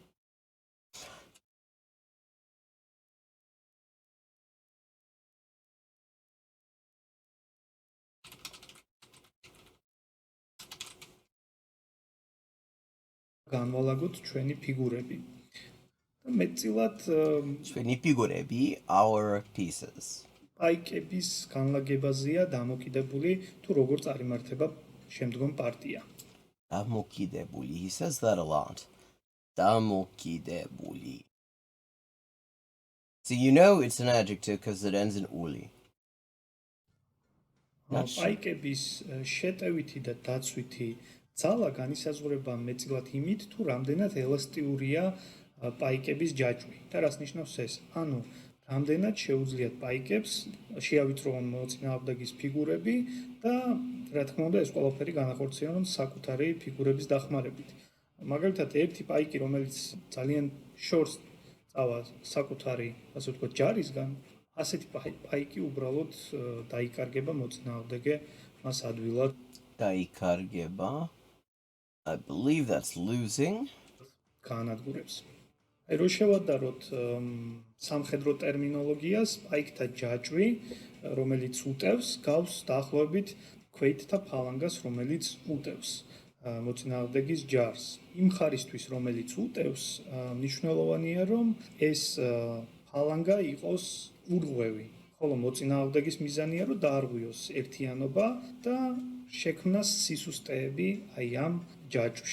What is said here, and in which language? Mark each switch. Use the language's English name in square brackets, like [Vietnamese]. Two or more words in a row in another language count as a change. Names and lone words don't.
[Georgian] განვალაგოთ ჩვენი ფიგურები. მეტწილად ჩვენი ფიგურები, [English] our pieces. [Georgian] ფაიკების განლაგებაზეა დამოკიდებული თუ როგორ წარიმართება შემდგომ პარტია. დამოკიდებული, [English] he says that a lot. Damokidebuli. So you know it's an adjective because it ends in uli. [Georgian] ფაიკების შეტევითი და დაცვითი ძალა განისაზღვრება მეტწილად იმით, თუ რამდენად ელასტიურია პაიკების ჯაჭვი. და რას ნიშნავს ეს? ანუ რამდენად შეუძლიათ პაიკებს შეავიწროონ მოწინააღმდეგის ფიგურები და რა თქმა უნდა ეს ყველაფერი განახორციელონ საკუთარი ფიგურების დახმარებით. მაგალითად, ერთი პაიკი, რომელიც ძალიან შორს წავა საკუთარი, ასე ვთქვათ, ჯარისგან, ასეთი პაიკი უბრალოდ დაიკარგება მოწინააღმდეგე მას ადვილად. Daikарgeba. [English] I believe that's losing. [Georgian] განადგურებს. რო შევადაროთ სამხედრო ტერმინოლოგიას, პაიკთა ჯაჭვი, რომელიც უტევს, გავს დაახლოებით ქვეითთა ფალანგას, რომელიც უტევს მოწინააღმდეგის ჯარს. იმ ხარისთვის, რომელიც უტევს, მნიშვნელოვანია, რომ ეს ფალანგა იყოს ურღვევი, ხოლო მოწინააღმდეგის მიზანია, რომ დაარღვიოს ერთიანობა და შექმნას სისუსტეები აი ამ ჯაჭვში.